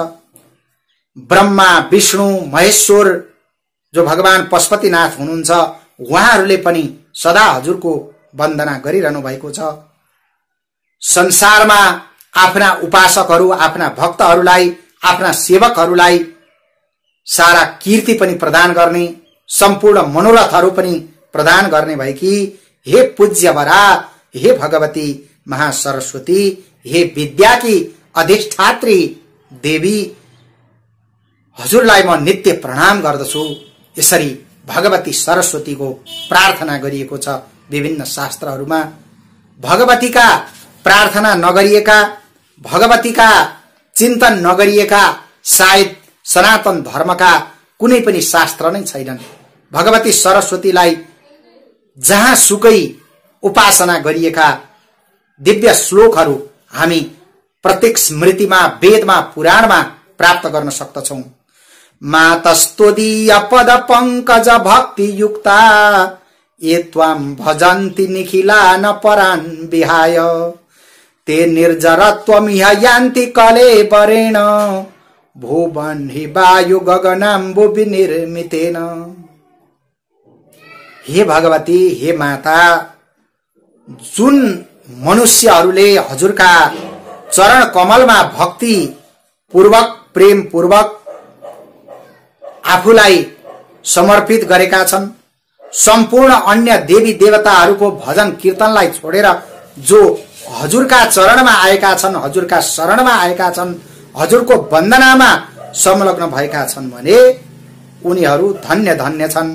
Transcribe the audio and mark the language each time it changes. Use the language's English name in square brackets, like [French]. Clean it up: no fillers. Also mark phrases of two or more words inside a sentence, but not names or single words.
[Nepali] ब्रह्मा, विष्णु, महेश्वर जो भगवान पशुपतिनाथ हुनुहुन्छ, उहाँहरूले पनि सदा हजुरको वन्दना गरिरहनु भएको छ। संसारमा आफ्ना उपासकहरू, आफ्ना भक्तहरूलाई, आफ्ना सेवकहरूलाई सारा कीर्ति पनि प्रदान गर्ने, सम्पूर्ण मनोरथहरू पनि प्रदान गर्ने भएकी हे पूज्यवरा, हे भगवती महासरस्वती, हे विद्याकी अधिष्ठात्री देवी, हजुरलाई म नित्य प्रणाम गर्दछु। यसरी भगवती सरस्वतीको प्रार्थना गरिएको छ विभिन्न शास्त्रहरूमा। भगवतीका प्रार्थना नगरिएका, भगवतीका चिन्तन नगरिएका सायद सनातन धर्मका कुनै पनि शास्त्र नै छैनन्। भगवती सरस्वतीलाई जहाँ सुकै उपासना गरिएका दिव्य श्लोकहरू हामी प्रत्येक स्मृतिमा, वेदमा, पुराणमा प्राप्त गर्न सक्दछौं। [Sanskrit] मातस्तोदीय पद पंकज भक्ति युक्ता ये त्वां भजन्ति निखिला न परान् विहाय ते निर्जरत्वमिह यान्ति कलेबरेण भुवन हि वायु गगनाम्बु विनिर्मितेन। [Nepali] हे भगवती, हे माता, जुन मनुष्यहरूले हजुरका चरण कमलमा भक्ति पूर्वक, प्रेम पूर्वक आफूलाई समर्पित गरेका छन्, सम्पूर्ण अन्य देवी देवताहरूको भजन कीर्तनलाई छोडेर जो हजुरका चरणमा आएका छन्, हजुरका शरणमा आएका छन्, हजुरको वन्दनामा संलग्न भएका छन् भने उनीहरू धन्य धन्य छन्।